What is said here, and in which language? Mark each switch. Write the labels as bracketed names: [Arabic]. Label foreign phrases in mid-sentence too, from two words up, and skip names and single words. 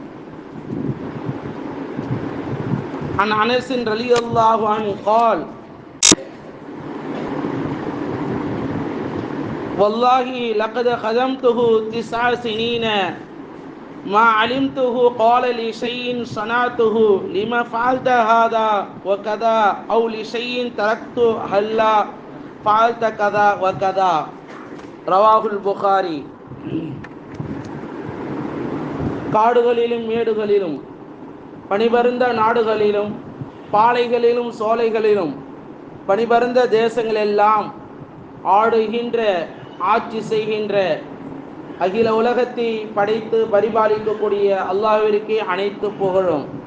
[Arabic] عن أنس رضي الله عنه قال: والله لقد خدمته 9 سنين ما علمته قال لشيء صنعته لما فعلت هذا وكذا أو لشيء تركت هلا فعلت كذا وكذا. رواه البخاري. [Tamil] காடுகளிலும் மேடுகளிலும் பனிபருந்த நாடுகளிலும் பாலைகளிலும் சோலைகளிலும் பனிபருந்த தேசங்களெல்லாம் ஆடுகின்ற ஆட்சி செய்கின்ற அகில உலகத்தை படைத்து பரிபாலிக்கக்கூடிய அல்லாஹ்விற்கே அனைத்து புகழும்.